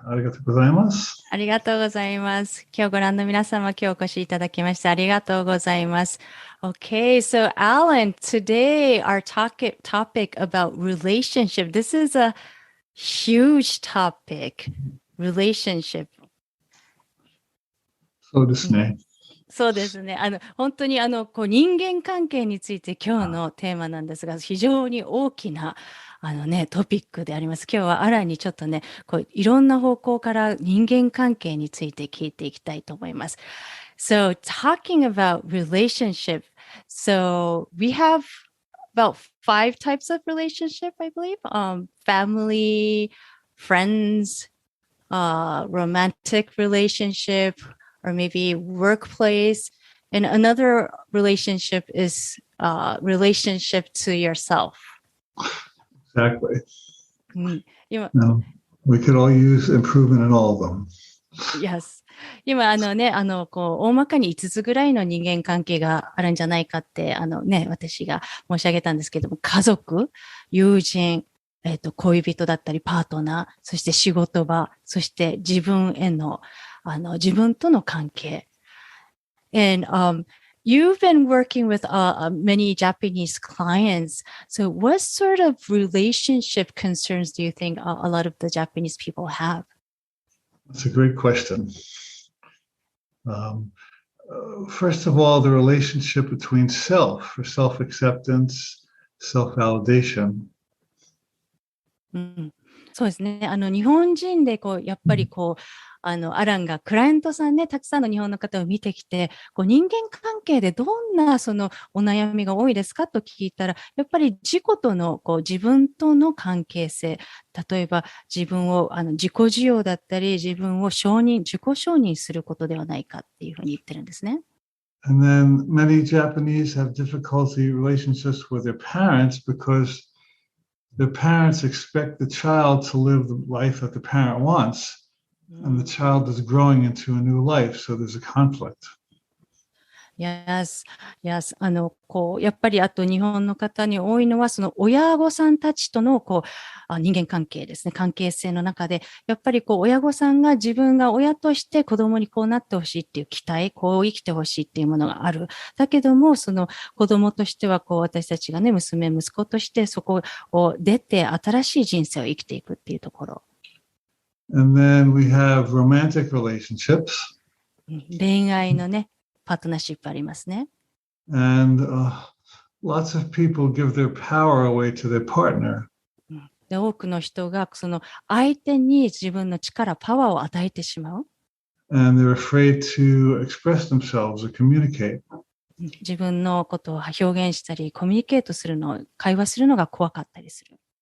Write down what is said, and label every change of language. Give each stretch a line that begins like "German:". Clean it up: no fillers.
Japanese: ありがとうございます。ありがとうございます。今日ご覧の皆様、今日お越しいただきましてありがとうございます。
English: Okay, so Alan, today our topic about relationship. This is a huge topic. Relationship.
Japanese: そうですね。そうですね。本当に人間関係について今日のテーマなんですが、非常に大きなトピックであります。今日はアランにちょっとね、いろんな方向から人間関係について聞いていきたいと思います。
English: So, talking about relationship. So, we have about 5 types of relationship, I believe. Family, friends, romantic relationship,or maybe workplace. And another relationship is relationship to yourself. Exactly.
Japanese: 今
English: We could all use improvement in all of them. Yes.
Japanese: 今大まかに5つぐらいの人間関係があるんじゃないかって私が申し上げたんですけども、家族、友人、恋人だったりパートナー、そして仕事場、そして自分への自分との関係。
English: And you've been working with many Japanese clients. So what sort of relationship concerns do you think a lot of the Japanese people have? That's a great question. First of all, the relationship between self, or self-acceptance, self-validation.
Japanese: そうですね。日本人でやっぱりアランがクライアントさんね、たくさんの日本の方を見てきて、人間関係でどんなお悩みが多いですかと聞いたら、やっぱり自己との自分との関係性、例えば自分を自己需要だったり、自分を自己承認することではないかっていうふうに言ってるんですね。
English: And then many Japanese have difficulty relationships with their parents because the parents expect the child to live the life that the parent wants, and the child is growing into a new life, so there's a conflict. Yes, yes.
Japanese: やっぱりあと日本の方に多いのは、親御さんたちとの人間関係ですね、関係性の中で、やっぱり親御さんが自分が親として子供にこうなってほしいっていう期待、こう生きてほしいっていうものがある。だけども、子供としては私たちがね、息子としてそこを出て新しい人生を生きていくっていうところ。
English: And then we have romantic relationships.
Japanese: 恋愛のね、パートナーシップありますね。
English: And lots of people give their power away to their partner.
Japanese: で、多くの人が相手に自分の力、パワーを与えてしまう。
English: And they're afraid to express themselves or communicate.
Japanese: 自分のことを表現したり、コミュニケートするの、会話するのが怖かったりする。